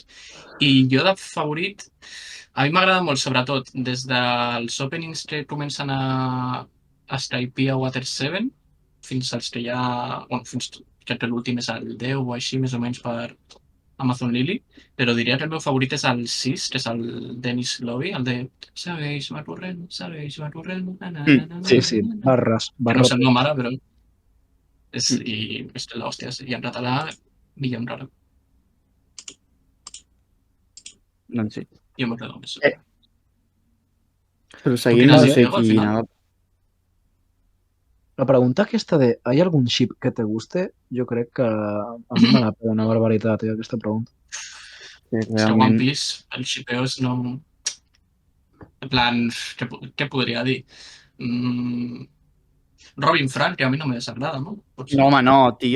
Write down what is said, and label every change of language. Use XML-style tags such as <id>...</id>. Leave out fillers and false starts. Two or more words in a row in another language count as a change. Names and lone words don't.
<ca>I jo de favorit, a mi m'agrada molt, sobretot, des dels openings que comencen a Skypiea Water 7, fins als que ja... Bueno, fins crec que l'últim és el 10 o així, més o menys, per Amazon Lily, però diria que el meu favorit és el 6, que és el Dennis Lobby, el de segueix va corrent, na, na, na, na, Sí, na, sí, na, na. barres, Que no barra. sé el nom ara, però és l'hòstia, i en català, millor encara. Doncs sí. Jo m'agrada més. Però Tu seguint, quina no Vale. has dit, sé Diego, al qui final? anava. La pregunta aquesta de</ca> <es>¿hay algún ship que te guste?</es> <ca>Jo crec que a mi</ca> <es>me la pela</es> <ca>una barbaritat, aquesta pregunta. Que És que One realment... Piece, els shipeos no... En plan, què podria dir? Mm, Robin Frank, que a mi no me desagrada, no? Potser. No, home, no, tio,</ca>